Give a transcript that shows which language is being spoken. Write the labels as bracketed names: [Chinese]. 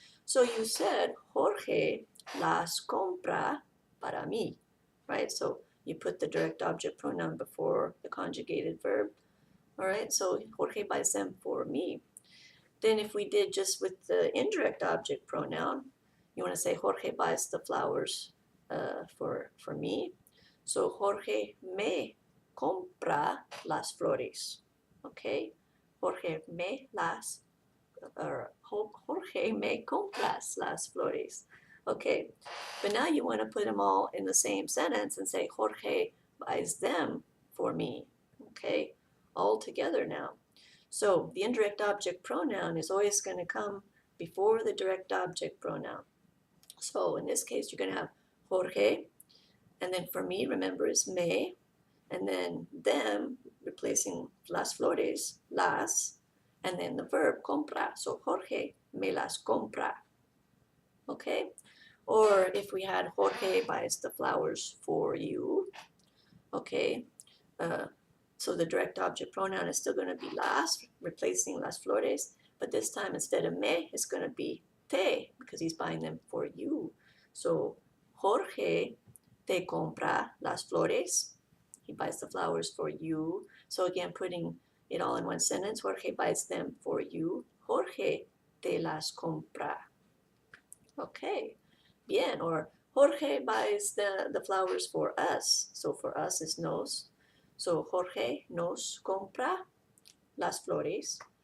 [English] So you said, [Spanish] Jorge las compra para mí, [English] right? So you put the direct object pronoun before the conjugated verb. All right, so Jorge buys them for me. Then if we did just with the indirect object pronoun, you want to say Jorge buys the flowers for me. [Spanish] So Jorge me compra las flores. Okay, Jorge me las, or Jorge me compras las flores. [English] Okay, but now you want to put them all in the same sentence and say Jorge buys them for me. Okay, all together now. So the indirect object pronoun is always going to come before the direct object pronoun. So in this case, you're going to have Jorge, and then for me, remember, is me, and then them, replacing [Spanish] las flores, [English] las, and then the verb compra. [Spanish] So Jorge me las compra. Okay? [English] Or if we had Jorge buys the flowers for you, okay? So the direct object pronoun is still going to be las, replacing [Spanish] las flores, [English] but this time instead of me, it's going to be te, because he's buying them for you. [Spanish] So Jorge te compra las flores. [English] He buys the flowers for you. So again, putting it all in one sentence, Jorge buys them for you. [Spanish] Jorge te las compra. Okay, bien. [English] Or Jorge buys the flowers for us. So for us is nos. So [Spanish] Jorge nos compra las flores.